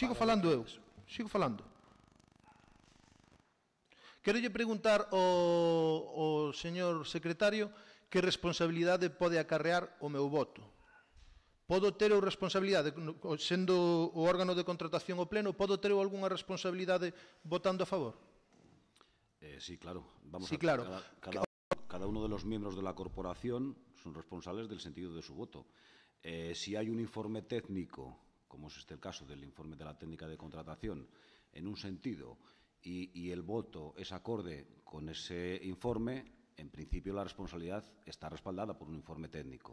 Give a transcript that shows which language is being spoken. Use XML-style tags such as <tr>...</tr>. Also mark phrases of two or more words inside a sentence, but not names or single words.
<gl>Quero lle preguntar ao señor secretario que responsabilidade pode acarrear o meu voto. Podo ter responsabilidade, sendo o órgano de contratación o pleno, podo ter algunha responsabilidade votando a favor?</gl> <es>Sí, claro. Sí, claro. Cada uno de los miembros de la corporación son responsables del sentido de su voto. Si hay un informe técnico, como es el caso del informe de la técnica de contratación, en un sentido, y el voto es acorde con ese informe, en principio la responsabilidad está respaldada por un informe técnico.</es>